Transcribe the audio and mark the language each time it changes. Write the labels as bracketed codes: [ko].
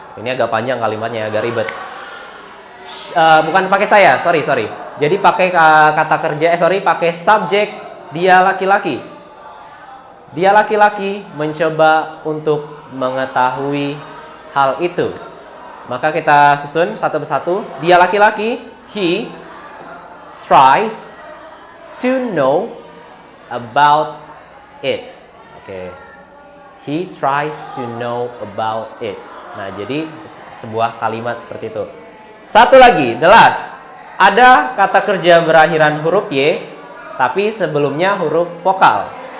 [id] Ini agak panjang kalimatnya, agak ribet. Bukan pakai saya, sorry. Jadi pakai kata kerja, pakai subjek dia laki-laki. Dia laki-laki mencoba untuk mengetahui hal itu. Maka kita susun satu persatu. Dia laki-laki, [en] he tries to know about it. [id] Oke. [en] He tries to know about it. [id] Nah, jadi sebuah kalimat seperti itu. Satu lagi, [en] the last. [id] Ada kata kerja berakhiran huruf Y, tapi sebelumnya huruf vokal.